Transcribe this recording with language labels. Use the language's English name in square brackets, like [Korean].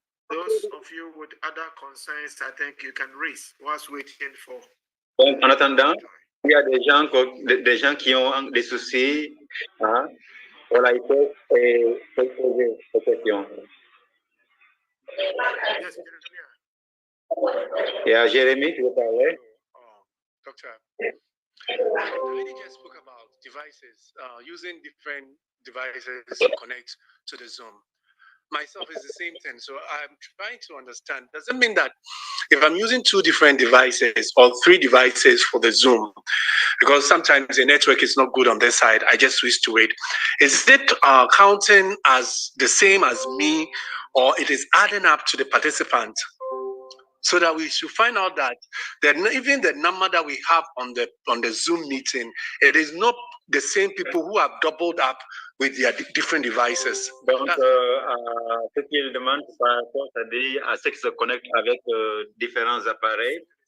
[English] Those of you with other concerns, I think you can raise whilst waiting for. [French] Donc, en attendant, il y a des gens qui ont des soucis. Hein? Voilà, il faut poser ces questions. [English] Yes, [French] Il y a Jérémy qui veut parler. [English] Doctor, the lady just spoke about devices, using different devices to connect to the Zoom. Myself is the same thing. So I'm trying to understand, does it mean that if I'm using 2 different devices or 3 devices for the Zoom, because sometimes the network is not good on this side, I just switch to it. Is it counting as the same as me, or it is adding up to the participant? So that we should find out that even the number that we have on the Zoom meeting, it is not the same people who have doubled up with their different devices. [French] Donc, ce qu'il demande par rapport à ce qui se connecte avec différents appareils.